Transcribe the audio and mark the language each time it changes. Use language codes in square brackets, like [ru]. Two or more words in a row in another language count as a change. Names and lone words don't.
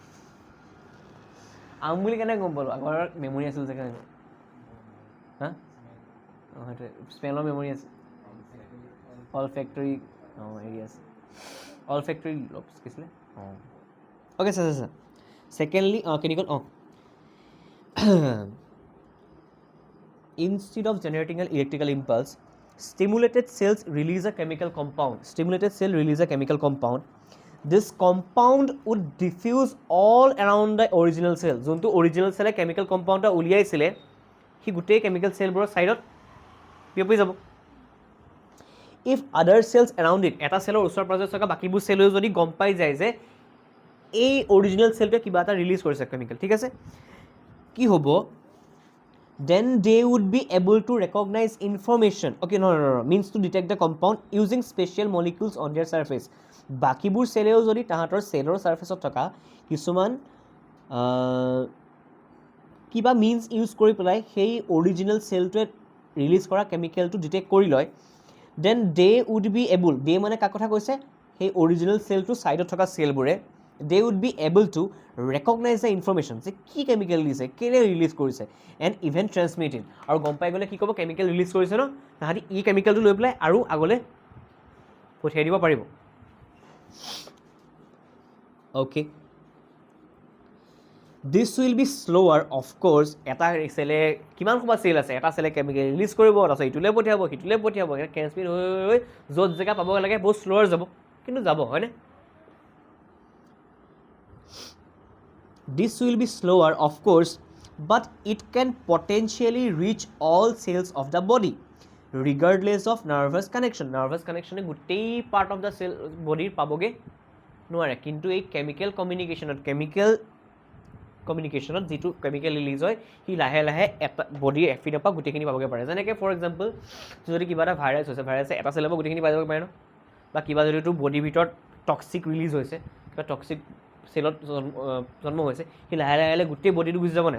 [as] আম বুলি কেনেকৈ গম পালোঁ? আগৰ মেমৰি আছিল যে কেনেকৈ? হা, অঁ সেইটোৱে, স্মেলৰ মেমৰি আছে, [en] olfactory, [as] অঁ হেৰি আছে, [en] olfactory lobes [as] কি আছিলে, অঁ অ'কে। [en] চা ছেকেণ্ডলি কেনেকৈ, অঁ instead of generating an electrical impulse, stimulated cells release a chemical compound. Stimulated cell release a chemical compound. This compound would diffuse all around the original cell. [as] যোনটো [en] original cell chemical compound [as] এটা উলিয়াইছিলে, সি গোটেই [en] chemical cellবোৰৰ [as] ছাইডত বিয়পি যাব। [en] If other cells around it, [as] এটা চেলৰ ওচৰ পাজৰে থকা বাকীবোৰ চেলেও যদি গম পাই যায় যে এই [en] original cell [as] কিবা এটা ৰিলিজ কৰিছে কেমিকেল, ঠিক আছে, কি হ'ব? [en] Then they would be able to recognize information. Okay, no, means to detect the compound using special molecules on their surface. [as] বাকীবোৰ চেলেও যদি তাহাঁতৰ চেলৰ ছাৰ্ফেচত থকা কিছুমান কিবা [en] means use [as] কৰি পেলাই সেই [en] original cell [as] ৰিলিজ কৰা কেমিকেলটো ডিটেক্ট কৰি লয়, [en] then they would be able, [as] দে মানে কাক কথা কৈছে? সেই [en] original cell [as] ছাইডত থকা চেলবোৰে [en] they would be able to recognize the information [as] যে কি কেমিকেল দিছে, কেলে ৰিলিজ কৰিছে, [en] and even transmit it. [as] আৰু গম পাই গ'লে কি ক'ব? কেমিকেল ৰিলিজ কৰিছে ন, তাহাঁতি ই কেমিকেলটো লৈ পেলাই আৰু আগলৈ পঠিয়াই দিব পাৰিব। [en] Okay, this will be slower of course. [as] এটা চেলে কিমান সময় চেল আছে, এটা চেলে কেমিকেল ৰিলিজ কৰিব, তাৰপিছত ইটোলৈ পঠিয়াব, সিটোলৈ পঠিয়াব, ট্ৰেন্সমিট হৈ হৈ য'ত জেগা পাব লাগে বহুত শ্ল'ৱাৰ যাব, কিন্তু যাব, হয়নে? [en] This will be slower, of course, but it can potentially reach all cells of the body, regardless of nervous connection. Nervous connection [as] গোটেই [en] part of the cell body [as] পাবগে নোৱাৰে, কিন্তু এই [en] chemical communication [as] যিটো কেমিকেল ৰিলিজ হয়, সি লাহে লাহে এটা বডিৰ এফিনৰ পৰা গোটেইখিনি পাবগৈ পাৰে। যেনেকৈ [en] for example, [as] যদি কিবা এটা ভাইৰাছ হৈছে, ভাইৰাছে এটা চেলৰ পৰা গোটেইখিনি পাই যাব পাৰে ন, বা কিবা যদি তোৰ বডিৰ ভিতৰত টক্সিক ৰিলিজ হৈছে, কিবা টক্সিক চেলত জন্ম হৈছে, সি লাহে লাহে গোটেই বডিটো গুচি যাব নাই?